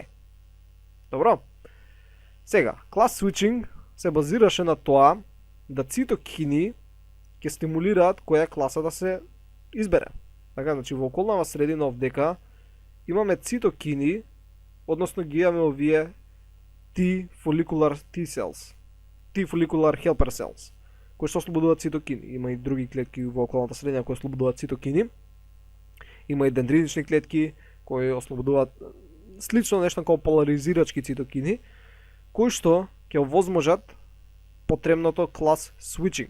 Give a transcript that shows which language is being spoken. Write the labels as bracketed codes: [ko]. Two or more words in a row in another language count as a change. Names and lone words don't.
[mk] Добро? Сега, [en] class switching [mk] се базираше на тоа да цитокини ќе стимулираат која класа да се избере. Така, значи, во околнава средина овдека имаме цитокини, односно ги имаме овие [en] T follicular T cells, T follicular helper cells, [mk] кои што ослободуваат цитокини. Има и други клетки во околната средина кои ослободуваат цитокини. Има и дендритични клетки кои ослободуваат слично нешто како поларизирачки цитокини, кои што ќе овозможат потребното [en] class switching.